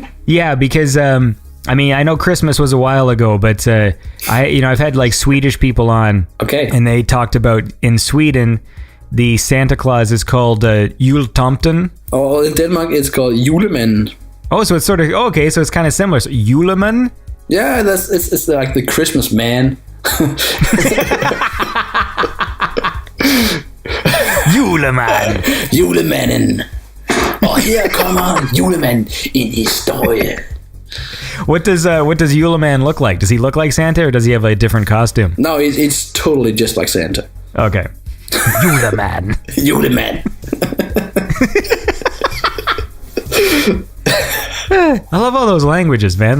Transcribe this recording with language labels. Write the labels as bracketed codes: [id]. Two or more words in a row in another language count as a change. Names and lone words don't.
[en] Yeah, because I mean, I know Christmas was a while ago, but I've had like Swedish people on. Okay. And they talked about in Sweden, the Santa Claus is called Jultomten. Oh, in Denmark it's called Julemanden. Oh, so it's sort of okay. So it's kind of similar. So, Juleman. Yeah, it's like the Christmas man. Juleman. Julemanden. [da] Og her kommer Julemand in historie. [en] What does Juleman look like? Does he look like Santa, or does he have a different costume? No, it's totally just like Santa. Okay. Juleman. Juleman. I love all those languages, man.